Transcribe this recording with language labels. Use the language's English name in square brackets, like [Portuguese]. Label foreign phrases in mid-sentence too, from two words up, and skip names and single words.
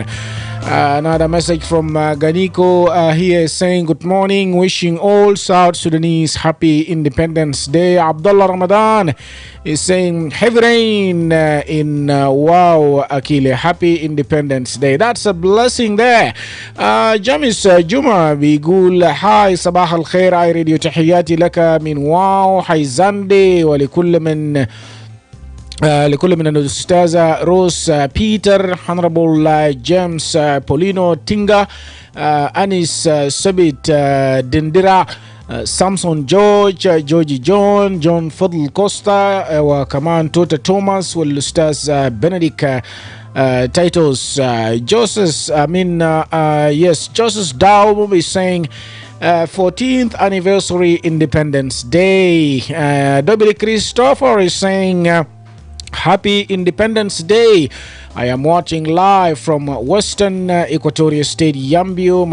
[English] Another message from Ganiko here is saying good morning, wishing all South Sudanese happy Independence Day. Abdullah Ramadan is saying heavy rain in wow Akile, happy Independence Day. That's a blessing there. [Arabic] Jamis Juma بيقول هاي صباح الخير اي راديو تحياتي لك من واو حيزاندي ولكل من الأستاذة روس بيتر Honorable James Polino Tinga Anis Sabit Dindira Samson George Georgie John Fadl Costa وكمان توتا توماس والأستاذ بنديك Titus Joseph Joseph Dow [English] is saying 14th anniversary Independence Day. Dominic Christopher is saying Happy Independence Day. I am watching live from Western Equatoria State, Yambio.